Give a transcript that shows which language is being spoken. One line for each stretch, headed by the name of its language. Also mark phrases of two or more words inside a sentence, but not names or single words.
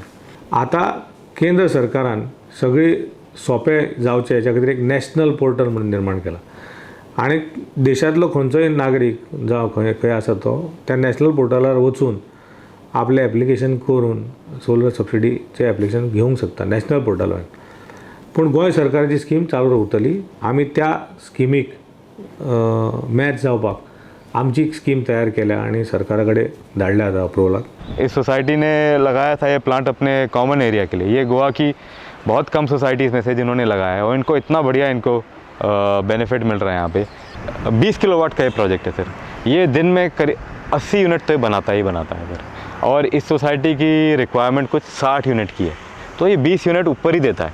Konkani: आता केंद्र सरकारान सगळी सोंपें जावचें हेच्या खातीर एक
English: national portal
Konkani: म्हणून निर्माण केला, आनी देशांतलो खंयचोय नागरीक जावं खंय आसा तो त्या नॅशनल पोर्टलार वचून आपलें एप्लिकेशन करून सोलर सबसिडीचें एप्लिकेशन घेवंक शकता नॅशनल पोर्टलार. पूण गोंय सरकाराची स्कीम चालू उरतली. आमी त्या स्किमीक मॅच जावपाक आमची स्कीम तैयार केल्या आणि सरकारा कड़े धाडल्या आता अप्रूवलाक.
Hindi: इस सोसाइटी ने लगाया था ये प्लांट अपने
English: common area
Hindi: के लिए. ये गोवा की बहुत कम सोसाइटीज़ में से जिन्होंने लगाया है, और इनको इतना बढ़िया इनको बेनिफिट मिल रहा है. यहाँ पे 20 किलोवाट का ये प्रोजेक्ट है सर. ये दिन में करीब 80 यूनिट तो बनाता ही बनाता है सर, और इस सोसाइटी की रिक्वायरमेंट कुछ 60 यूनिट की है, तो ये 20 यूनिट ऊपर ही देता है.